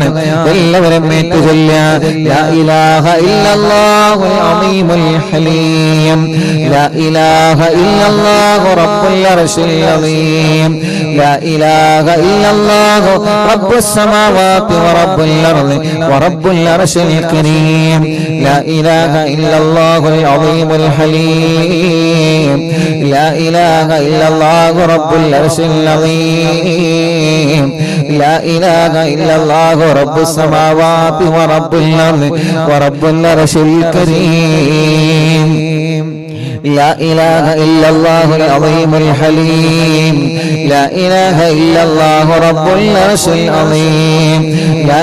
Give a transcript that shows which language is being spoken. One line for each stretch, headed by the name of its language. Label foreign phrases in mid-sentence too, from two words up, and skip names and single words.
Malayalam: എല്ലാവരും ഏറ്റു ചൊല്ലുക.
Arabic: لا إله إلا الله العظيم الحليم، لا إله إلا الله رب العرش العظيم، لا إله إلا الله رب السماوات ورب الأرض ورب العرش الكريم، لا إله إلا الله العظيم ഹലീം, لا إله إلا الله رب العرش العظيم، لا إله إلا الله رب السماوات ورب الأرض ورب العرش الكريم، لا إله إلا الله العظيم الحليم، لا إله إلا الله رب العرش العظيم، لا